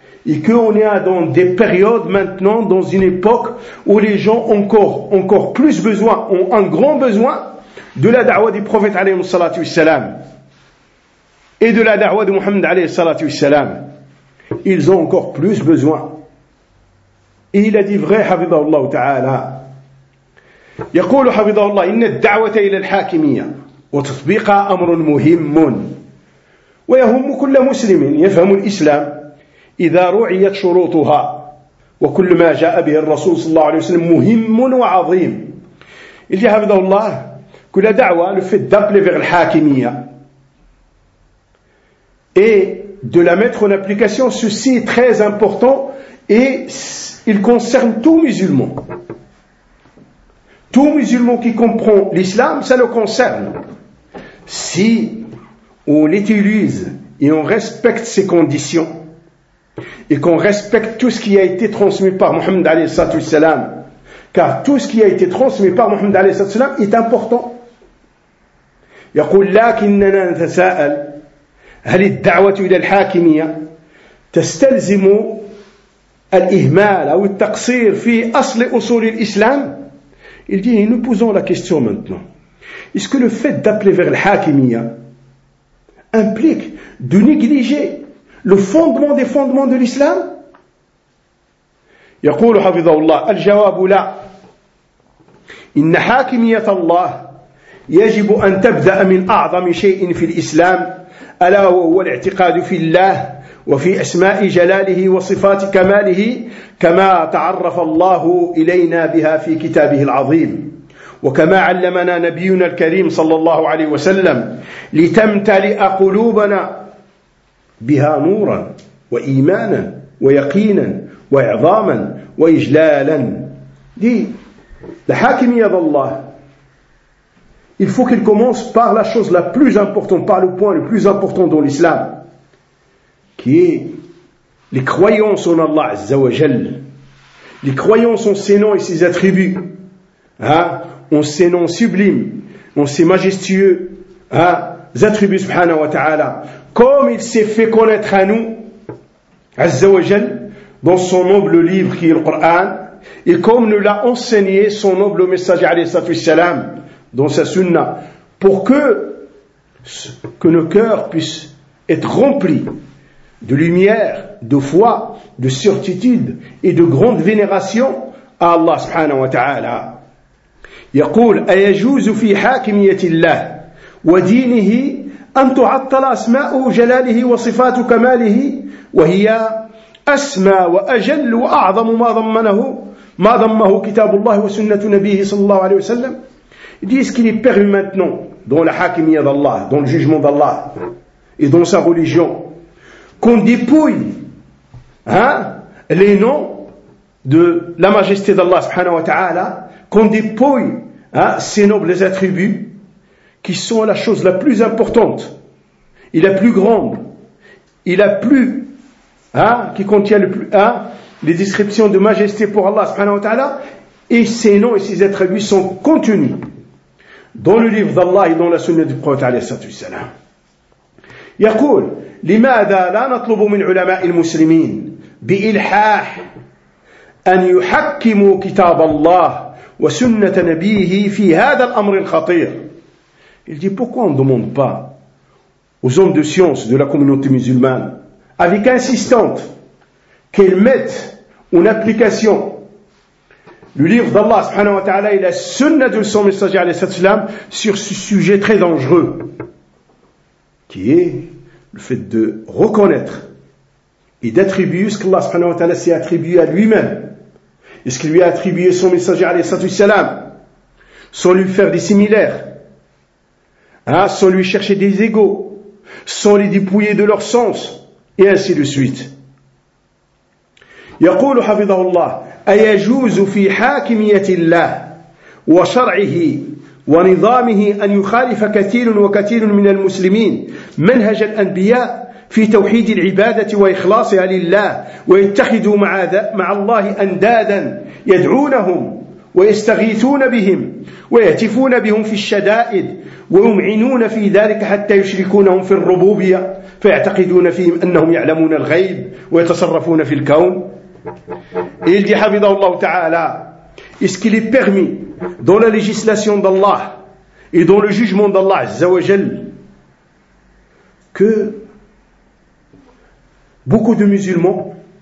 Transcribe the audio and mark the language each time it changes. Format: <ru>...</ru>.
<fr>et qu'on est dans des périodes maintenant, dans une époque où les gens ont encore plus besoin, ont un grand besoin de la da'wa du prophète alayhi salatu wassalam et de la da'wa de Muhammad alayhi salatu wassalam. Ils ont encore plus besoin. Et il a dit vrai, Hafidhahullah ta'ala.</fr> <ar>يقول حفظه الله إن الدعوة إلى الحاكمية وتطبيقها أمر مهم ويهم كل مسلم يفهم الإسلام إذا رعيت شروطها وكل ما جاء به الرسول صلى الله عليه وسلم مهم وعظيم اللي حفظه الله كل دعوة في الدبل في الحاكمية</ar> <fr>et de la mettre en application ceci est très important et il concerne tout musulman. Tout musulman qui comprend l'islam, ça le concerne. Si on utilise et on respecte ces conditions, et qu'on respecte tout ce qui a été transmis par Mohammed alayhi salam, car tout ce qui a été transmis par Mohammed alayhi salam est important.</fr> <ar>يقول لكننا نتساءل هل الدعوة إلى الحاكمية تستلزم الإهمال أو التقصير في أصل أصول الإسلام.</ar> <fr>Il dit, et nous posons la question maintenant. Est-ce que le fait d'appeler vers le hakimiya implique de négliger le fondement des fondements de l'islam?</fr> <ar>يقول حفظه الله الجواب لا. إن حاكمية الله يجب أن تبدأ من أعظم شيء في الإسلام ألا وهو الاعتقاد في الله وفي أسماء جلاله وصفات كماله كما تعرف الله إلينا بها في كتابه العظيم وكما علمنا نبينا الكريم صلى الله عليه وسلم لتمتلئ قلوبنا بها نورا وإيمانا ويقينا وإعظاما وإجلالا دي الحاكمية الله.</ar> <fr>Il faut qu'il commence par la chose la plus importante, par le point le plus important dans l'islam, qui est les croyances en Allah Azza wa Jal, les croyances en ses noms et ses attributs, en ses noms sublimes, en ses majestueux attributs subhanahu wa ta'ala, comme il s'est fait connaître à nous, Azza wa Jal, dans son noble livre qui est le Coran, et comme nous l'a enseigné son noble messager alayhi salatu wassalam, dans sa sunnah, pour que nos cœurs puissent être remplis de lumière, de foi, de certitude et de grande vénération à Allah subhanahu wa ta'ala.</fr> <ar>يقول أيجوز في حاكمية الله ودينه أن تعطل أسماء جلاله وصفات كماله وهي أسمى وأجل وأعظم ما ضمه كتاب الله وسنة نبيه صلى الله عليه وسلم.</ar> <fr>Est-ce qu'il est permis maintenant dans la حاكمية d'Allah, dans le jugement d'Allah et dans sa religion, qu'on dépouille les noms de la majesté d'Allah subhanahu wa ta'ala, qu'on dépouille ces nobles attributs qui sont la chose la plus importante et la plus grande et la plus qui contient le plus les descriptions de majesté pour Allah subhanahu wa ta'ala, et ces noms et ces attributs sont contenus dans le livre d'Allah et dans la sunna du prophète alayhi salatu wassalam.</fr> <ar>يقول لماذا لا نطلب من علماء المسلمين بإلحاح أن يحكموا كتاب الله وسنة نبيه في هذا الأمر الخطير.</ar> <fr>Il dit pourquoi on ne demande pas aux hommes de science de la communauté musulmane avec insistante qu'ils mettent en application le livre d'Allah subhanahu wa ta'ala et la sunna de son messager alayhi salam sur ce sujet très dangereux qui est le fait de reconnaître et d'attribuer ce qu'Allah subhanahu wa ta'ala s'est attribué à lui-même et ce qu'il lui a attribué son messager alayhi salatu wassalam, sans lui faire des similaires, sans lui chercher des égaux, sans les dépouiller de leur sens, et ainsi de suite.</fr> <ar>يقول حفظه الله أيجوز في حاكمية الله وشرعه ونظامه أن يخالف كثير وكثير من المسلمين منهج الأنبياء في توحيد العبادة وإخلاصها لله ويتخذوا مع الله أندادا يدعونهم ويستغيثون بهم ويهتفون بهم في الشدائد ويمعنون في ذلك حتى يشركونهم في الربوبية فيعتقدون فيهم أنهم يعلمون الغيب ويتصرفون في الكون.</ar> <fr>Il dit, حفظه الله تعالى, est-ce qu'il est permis dans la législation d'Allah et dans le jugement d'Allah عز وجل que beaucoup de musulmans</fr>